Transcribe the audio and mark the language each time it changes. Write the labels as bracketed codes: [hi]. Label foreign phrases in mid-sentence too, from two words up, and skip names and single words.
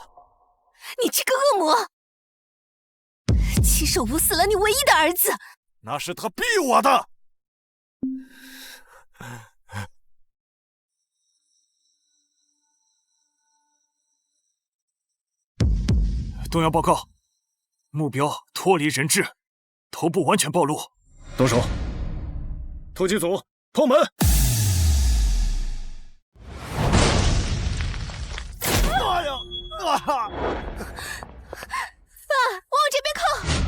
[zh] 你這個惡魔，親手捂死了你唯一的兒子。那是他逼我的。东幺報告，目標脫離人質，頭部完全暴露。動手！突擊組破門！媽呀！啊！爸，往我這邊靠！